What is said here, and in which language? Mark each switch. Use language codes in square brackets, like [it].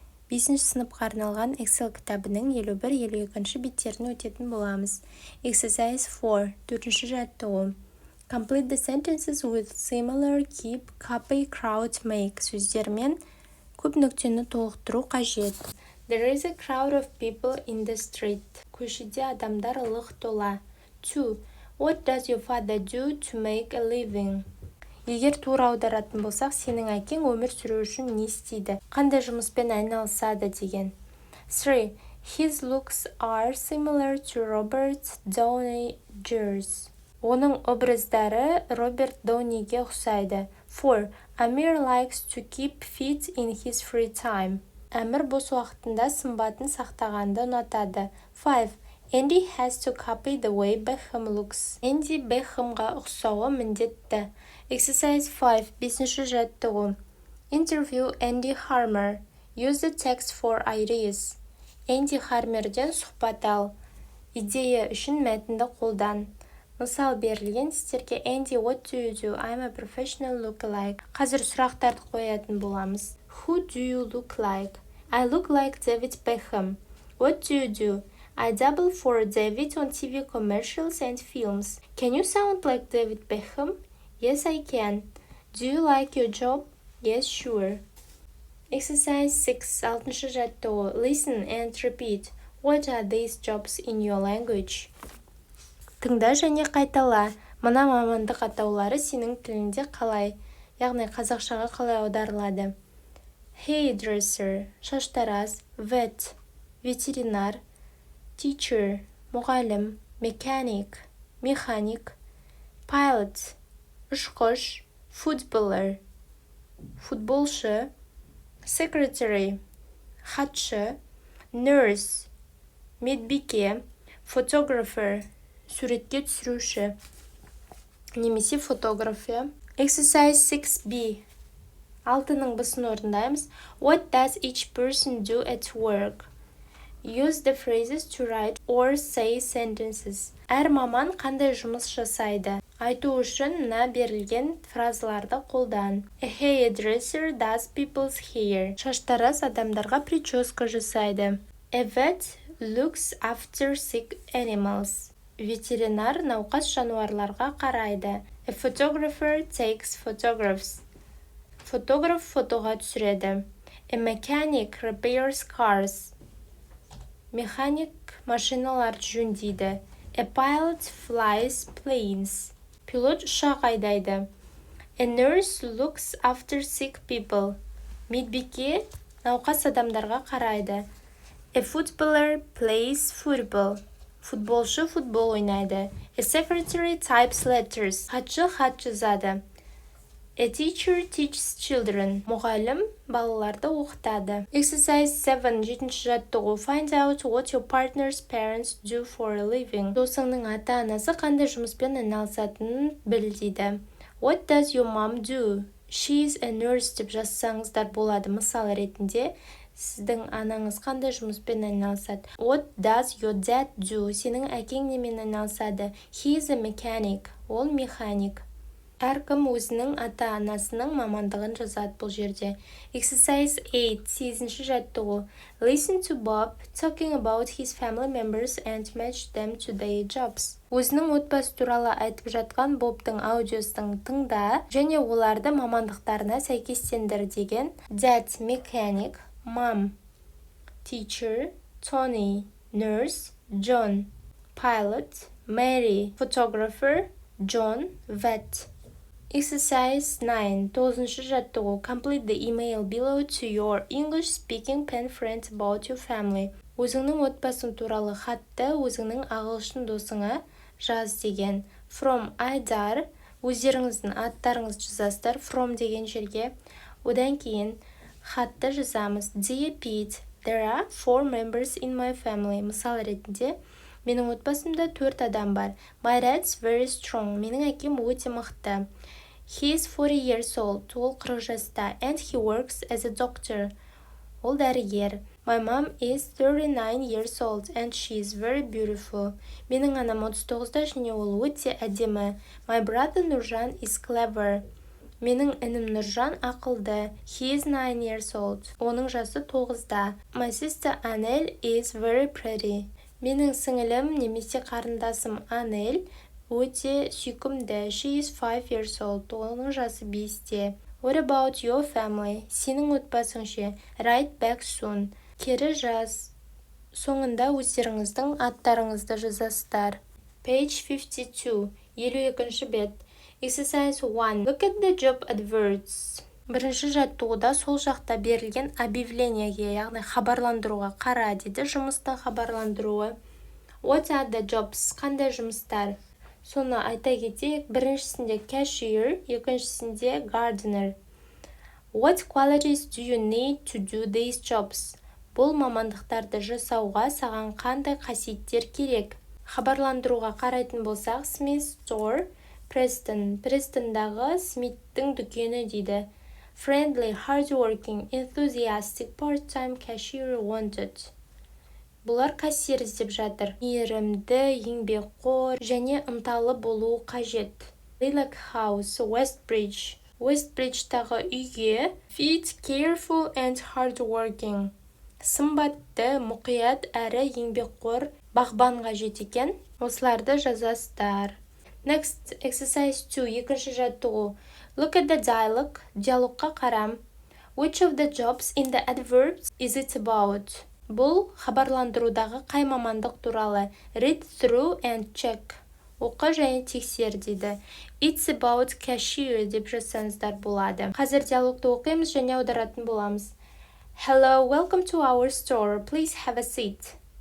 [kk] 5-ші сыныпқа арналған Excel кітабының 51-52 беттерін өтетін боламыз. [en] Exercise 4, [kk] 4-ші жаттығу. [en] Complete the sentences with similar, keep, copy, crowd, make [kk] сөздермен көп нүктені толықтыру қажет. [en] There is a crowd of people in the street. [kk] Көшеде адамдар лық тола. 2. [en] What does your father do to make a living? [kk] Егер тура аударатын болсақ, сенің әкең өмір сүру үшін не істейді? Қандай жұмыспен айналысады деген. 3. [en] His looks are similar to Robert Downey Jr.'s. [kk] Оның образдары Роберт Доуниге ұқсайды. 4. [en] Amir likes to keep fit in his free time. [kk] Әмір бос уақытында сымбатын сақтағанды ұнатады. 5. [en] Andy has to copy the way Beckham looks. [kk] Энди Бекхэмға ұқсауы міндетті. Exercise 5, 5-ші жаттығу. [en] Interview Andy Harmer. Use the text for ideas. [kk] Энди Хармерден сұхбат ал. Идея үшін мәтінді қолдан. Мысал берілген сіздерге [en] Andy, what do you do? I'm a professional lookalike. [kk] Қазір сұрақтарды қоятын боламыз. [en] Who do you look like? I look like David Beckham. What do you do? I double for David on TV commercials and films. Can you sound like David Beckham? Yes, I can. Do you like your job? Yes, sure. Exercise 6, [kk] 6-ші жаттығу. [en] Listen and repeat. What are these jobs in your language? [kk] Тыңда және қайтала. Мына мамандық атаулары сенің тілінде қалай? Яғни қазақшаға қалай аударылады? Hairdresser, шаштараз. Vet, ветеринар. Teacher, мұғалім. Mechanic, механик. Pilot, ұшқыш. Footballer, футболшы. Secretary, хатшы. Nurse, медбике. Photographer, суретке түсіруші немесе фотограф. Exercise 6b. 6-ның бысын орындаймыз. [en] What does each person do at work? Use the phrases to write or say sentences. [kk] Әр маман қандай жұмыс жасайды? Айту үшін мына берілген фразаларды қолдан. [en] A hairdresser does people's hair. [kk] Шаштараз адамдарға прическа жасайды. [en] A vet looks after sick animals. [kk] Ветеринар науқас жануарларға қарайды. [en] A photographer takes photographs. [kk] Фотограф фотоға түсіреді. [en] A mechanic repairs cars. [kk] Механик машиналарды жөндейді. [en] A pilot flies planes. [kk] Пилот ұшақ айдайды. [en] A nurse looks after sick people. [kk] Медбике науқас адамдарға қарайды. [en] A footballer plays football. [kk] Футболшы футбол ойнайды. [en] A secretary types letters. [kk] Хатшы хат жазады. [en] A teacher teaches children. [kk] Мұғалім балаларды оқытады. Exercise 7, 7-ші жаттығу. [en] Find out what your partner's parents do for a living. [kk] Досыңның ата-анасы қандай жұмыспен айналысатынын біл дейді. [en] What does your mom do? She is a nurse [kk] деп жазсаңыздар болады. Мысал ретінде, сіздің анаңыз қандай жұмыспен айналысады? [en] What does your dad do? [kk] Сенің әкең немен айналысады? [en] He is a mechanic. [kk] Ол механик. Әркім өзінің ата-анасының мамандығын жазады бұл жерде. [en] Exercise 8, [kk] 8-ші жаттығу. [en] Listen to Bob talking about his family members and match them to their jobs. [kk] Өзінің отбасы туралы айтып жатқан Бобтың аудиосын тыңда және оларды мамандықтарына сәйкестендір деген. [en] Dad, mechanic. Mom, teacher. Tony, nurse. John, pilot. Mary, photographer. John, vet. Exercise 9, [kk] 9-ші жаттығу. [en] Complete the email below to your English-speaking pen friend about your family. [kk] Өзіңнің отбасың туралы хатты өзіңнің ағылшын досыңа жаз деген. From Айдар, өздеріңіздің аттарыңыз жазасыздар. From деген жерге. Одан кейін хатты жазамыз. [en] Dear Pete, there are 4 members in my family. [kk] Мысал ретінде, менің отбасымда 4 адам бар. [en] My dad's very strong. [kk] Менің әкем өте мықты. [en] He is 40 years old. [kk] Ол 40 жаста. [en] And he works as a doctor. [kk] Ол дәрігер. [en] My mom is 39 years old and she is very beautiful. [kk] Менің анам 39-да және ол өте әдемі. [en] My brother Нұржан is clever. [kk] Менің інім Нұржан ақылды. [en] He is 9 years old. [kk] Оның жасы 9-да. [en] My sister Анель is very pretty. [kk] Менің сіңілім немесе қарындасым Анель өте сүйкімді. [en] She is 5 years old. [kk] Оның жасы 5-те. [en] What about your family? [kk] Сенің отбасың ше? [en] Write back soon. [kk] Кері жаз. Соңында өздеріңіздің аттарыңызды жазасыздар. [en] Page 52. [kk] 52-ші бет. [en] Exercise 1. Look at the job adverts. [kk] Бірінші жаттығуда сол жақта берілген объявлениеге, яғни хабарландыруға қара дейді, жұмыстың хабарландыруы. [en] What are the jobs? [kk] Қандай жұмыстар? Соны айта кетейік, біріншісінде cashier, екіншісінде gardener. [en] What qualities do you need to do these jobs? [kk] Бұл мамандықтарды жасауға саған қандай қасиеттер керек? Хабарландыруға қарайтын болсақ, Smith store, Preston. Престондағы Смиттің дүкені дейді. [en] Friendly, hardworking, enthusiastic, part-time cashier wanted. [kk] Бұлар кассир іздеп жатыр. Мейірімді, еңбекқор және ынталы болуы қажет. [en] Lilac House, Westbridge. [kk] Westbridge'тағы үйге [en] fit, careful and hardworking. [kk] Сымбатты, мұқият әрі еңбекқор бағбан қажет екен. Осыларды жазасыздар. [en] Next, exercise 2, [kk] екінші жаттығу. [en] Look at the dialogue. [kk] Диалогқа қарам. [en] Which of the jobs in the adverbs is it about? [kk] Бұл хабарландырудағы қай мамандық туралы? [en] Read through and check. [kk] Оқы және тексер дейді. [en] It's about cashier [kk] деп жазсаңыздар болады. Қазір диалогты оқимыз және аударатын боламыз. [en] Hello, welcome to our store. Please have a seat.